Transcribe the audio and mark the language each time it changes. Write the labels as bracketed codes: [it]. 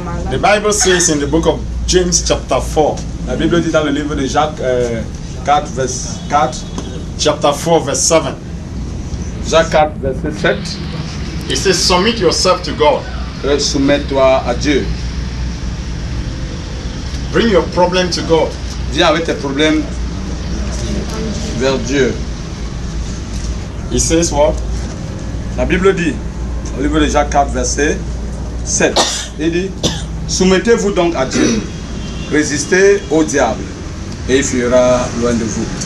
[en] The Bible says in the book of James chapter 4. [fr] La Bible dit dans le livre de Jacques 4, verset 4. [en] Chapter 4, verse 7. [fr] Jacques 4, verset 7. [en] It says, submit yourself to God. [fr] Soumets-toi à Dieu. [en] Bring your problem to God. [fr] Viens avec tes problèmes vers Dieu. [en] He says what? [fr] La Bible dit, au livre de Jacques 4, verset 7, il dit, soumettez-vous donc à Dieu, résistez au diable, et il fuira loin de vous.